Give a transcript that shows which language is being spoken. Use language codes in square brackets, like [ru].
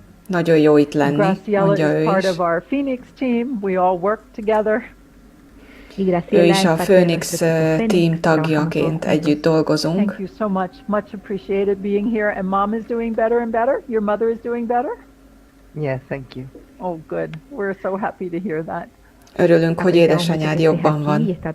[hu] Nagyon jó itt lenni, mondja ő [en] is part [hu] is. [en] of our Phoenix team. We all work together. [hu] Ő is a Phoenix team tagjaként együtt dolgozunk. [en] Thank you so much. Much appreciated being here. And Mom is doing better and better? Your mother is doing better? Yes, thank you. Oh, good. We're so happy to hear that. [hu] Örülünk, hogy édesanyád jobban van.